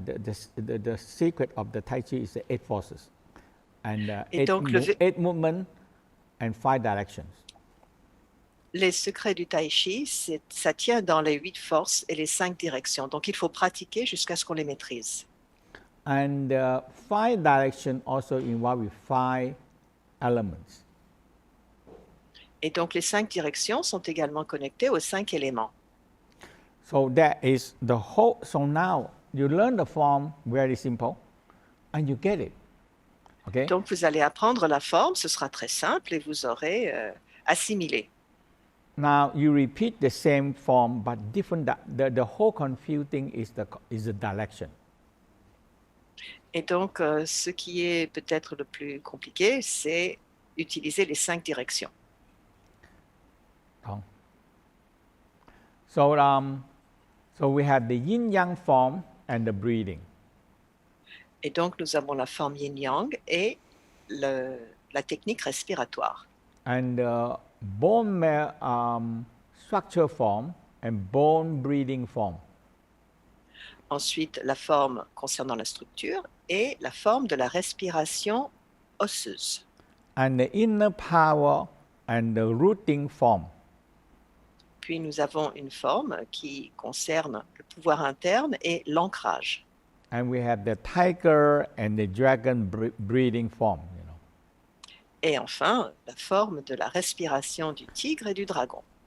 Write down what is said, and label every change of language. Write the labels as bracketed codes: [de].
[en] The secret of the Tai Chi is the 8 forces and [fr] Et donc, [en] 8 movement and 5 directions. [fr] les secrets du Tai Chi, ça tient dans les 8 forces et les 5 directions. Donc, il faut pratiquer jusqu'à ce qu'on les maîtrise. [en] And 5 directions also involve 5 elements. [fr] Et donc, les 5 directions sont également connectées aux 5 éléments. [en] So that is the whole. So now you learn the form very simple, and you get it. Okay. [fr] Donc, vous allez apprendre la forme, ce sera très simple et vous aurez assimilé. [en] Now you repeat the same form but different. The whole confusing is the direction. [fr] Et donc, ce qui est peut-être le plus compliqué, c'est utiliser les 5 directions. [en] So we have the yin-yang form and the breathing. [fr] Et donc, nous avons la forme yin-yang et la technique respiratoire. [en] And bone structure form and bone breathing form. [fr] Ensuite, la forme concernant la structure et la forme de la respiration osseuse. [en] And the inner power and the rooting form. [fr] Puis nous avons une forme qui concerne le pouvoir interne et l'ancrage. [en] And we have the tiger and the dragon breathing form. [fr] Et enfin, la forme de la respiration du tigre et du dragon.